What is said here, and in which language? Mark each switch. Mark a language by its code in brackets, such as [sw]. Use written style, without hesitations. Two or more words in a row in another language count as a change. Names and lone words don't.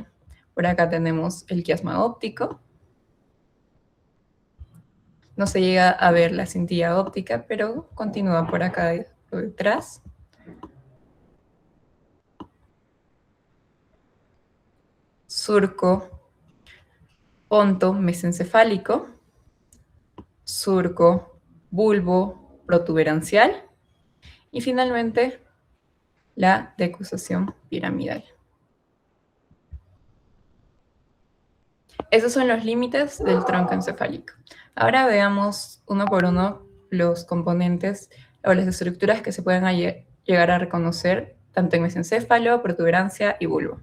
[es] Por acá tenemos el quiasma óptico. No se llega a ver la cintilla óptica, pero continúa por acá detrás. Surco ponto mesencefálico. Surco bulbo protuberancial. Y finalmente, la decusación piramidal. Esos son los límites del tronco encefálico. Ahora veamos uno por uno los componentes o las estructuras que se pueden llegar a reconocer tanto en mesencéfalo, protuberancia y bulbo.